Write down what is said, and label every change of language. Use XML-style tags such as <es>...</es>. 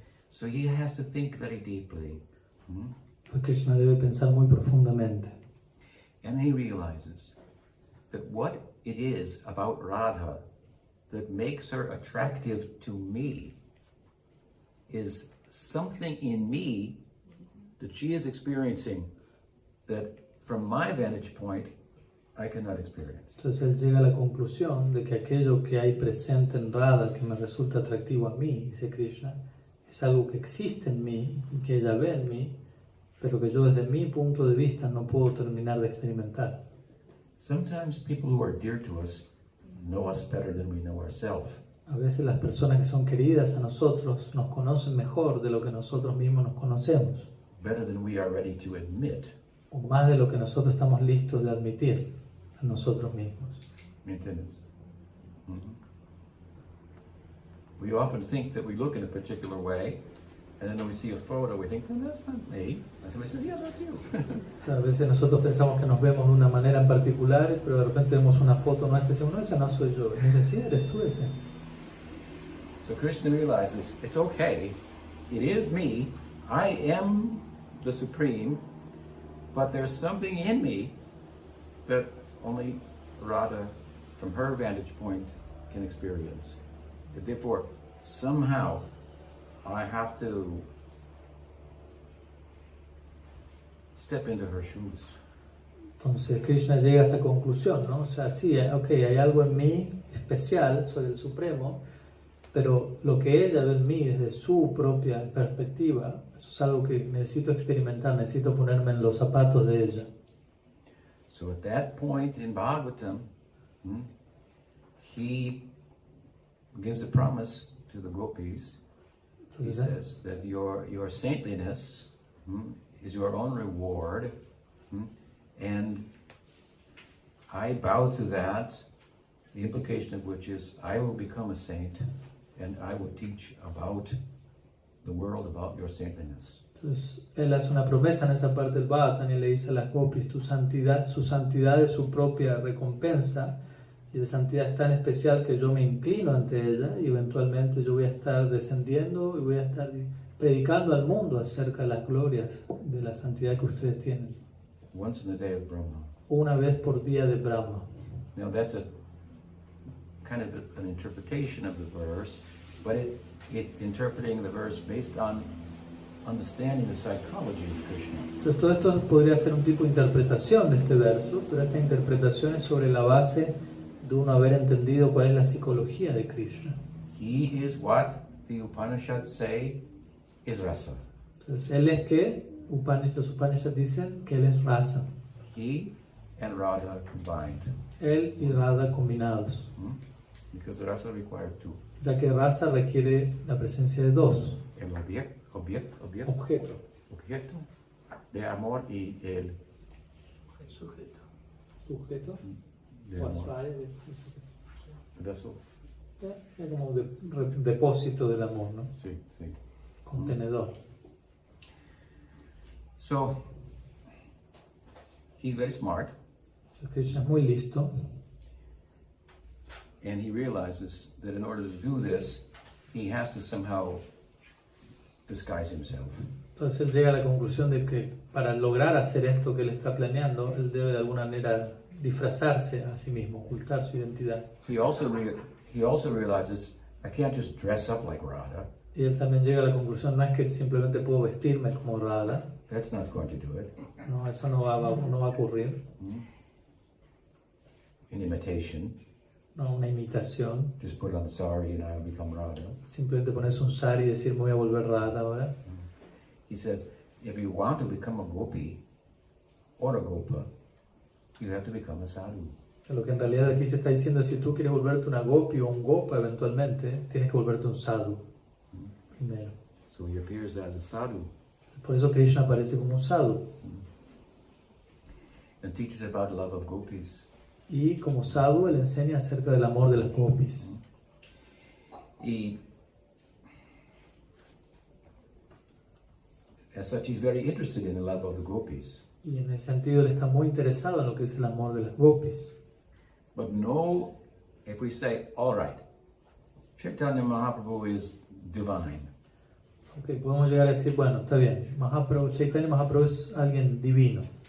<en>So he has to think very deeply.</en> <es>Pues Krishna debe pensar muy profundamente.</es> <en>And he realizes that what it is about Radha that makes her attractive to me is something in me that she is experiencing that from my vantage point I cannot experience.</en> <es>Entonces él llega a la conclusión de que aquello que hay presente en Radha que me resulta atractivo a mí, dice Krishna, es algo que existe en mí y que ella ve en mí, pero que yo desde mi punto de vista no puedo terminar de experimentar.</es> <en>Sometimes people who are dear to us know us better than we know ourselves.</en> <es>A veces las personas que son queridas a nosotros nos conocen mejor de lo que nosotros mismos nos conocemos.</es> <en>Better than we are ready to admit.</en> <es>O más de lo que nosotros estamos listos de admitir a nosotros mismos. ¿Me entiendes?</es> <en>We often think that we look in a particular way, and then when we see a photo, we think, well, that's not me. And somebody says, yeah, that's you.</en> <es>O sea, a veces nosotros pensamos que nos vemos de una manera en particular, pero de repente vemos una foto nuestra y decimos, no, esa no soy yo. Y dice, sí, eres tú ese.</es> <en>So Krishna realizes, it's okay, it is me, I am the Supreme, but there's something in me that only Radha, from her vantage point, can experience. But therefore, somehow, I have to step into her shoes.</en> <es>Entonces Krishna llega a esa conclusión, ¿no? O sea, sí, ok, hay algo en mí especial, soy el Supremo, pero lo que ella ve en mí desde su propia perspectiva, eso es algo que necesito experimentar, necesito ponerme en los zapatos de ella.</es> <en>So at that point in Bhagavatam, he gives a promise to the gopis. He says that your saintliness is your own reward, and I bow to that, the implication of which is, I will become a saint and I will teach about the world, about your saintliness.</en> <es>Entonces, él hace una promesa en esa parte del Bhagavatam y le dice a las gopis, su santidad es su propia recompensa, y de santidad es tan especial que yo me inclino ante ella y eventualmente yo voy a estar descendiendo y voy a estar predicando al mundo acerca de las glorias de la santidad que ustedes tienen.</es> <en>Once in the day of Brahma.</en> <es>Una vez por día de Brahma.</es> <en>Now that's a kind of an interpretation of the verse, but it's interpreting the verse based on understanding the psychology of Krishna.</en> <es>Entonces todo esto podría ser un tipo de interpretación de este verso, pero esta interpretación es sobre la base de uno haber entendido cuál es la psicología de Krishna.</es> <en>He is what the Upanishads say is rasa.</en> <es>Entonces él es que los Upanishads dicen que él es rasa.</es> <en>He and Radha combined.</en> <es>Él y Radha combinados.</es> <en>Because rasa requires two.</en> <es>Ya que rasa requiere la presencia de dos. El objeto de amor y el sujeto de amor. Vessel. Es como depósito del amor, ¿no? Sí, sí. Contenedor.</es> <en>So, he's very smart.</en> <es>Entonces Krishna es muy listo.</es> <en>And he realizes that in order to do this, he has to somehow disguise himself.</en> <es>Entonces él llega a la conclusión de que para lograr hacer esto que él está planeando, él debe de alguna manera disfrazarse a sí mismo, ocultar su identidad.</es> <en>He also realizes, I can't just dress up like Radha.</en> <es>Y él también llega a la conclusión, no es que simplemente puedo vestirme como Radha.</es> <en>That's not going to do it.</en> <es>No, eso no va a ocurrir.</es> <en>An imitation.</en> <es>No, una imitación.</es> <en>Just put on a sari and I'll become Radha.</en> <es>Simplemente pones un sari y decir, me voy a volver Radha ahora.</es> <en>He says, if you want to become a gopi or a gopa, you have to become a sadhu.</en> <es>Lo que en realidad aquí se está diciendo es, si tú quieres volverte una gopi o un gopa eventualmente, tienes que volverte un sadhu primero.</es> <en>So he appears as a sadhu.</en> <es>Por eso Krishna aparece como un sadhu.</es> <en>And teaches about love of gopis.</en> <es>Y como sadhu, él enseña acerca del amor de las gopis.</es> <en>Y as such, he's very interested in the love of the gopis.</en> <es>Y en ese sentido, él está muy interesado en lo que es el amor de las gopis.</es> <en>But no, if we say, all right, Chaitanya Mahaprabhu is divine.</en> <es>Okay, podemos llegar a decir, bueno, está bien, Chaitanya Mahaprabhu es alguien divino.</es>